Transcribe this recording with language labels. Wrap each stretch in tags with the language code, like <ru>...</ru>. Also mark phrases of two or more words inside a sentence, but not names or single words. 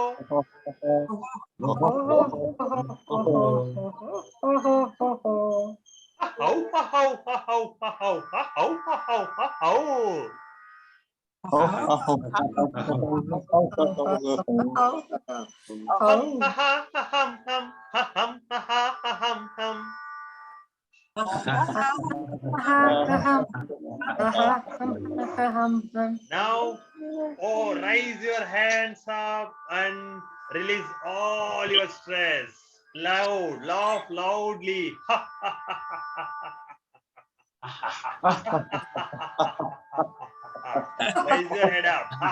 <en>Ha ho ha ho ha ho ha ho ha ho ha ho ha ho. Hum ha ha ha hum hum ha hum ha ha ha hum hum. Now, raise your hands up and release all your stress. Loud, laugh loudly. Raise your head up.</en>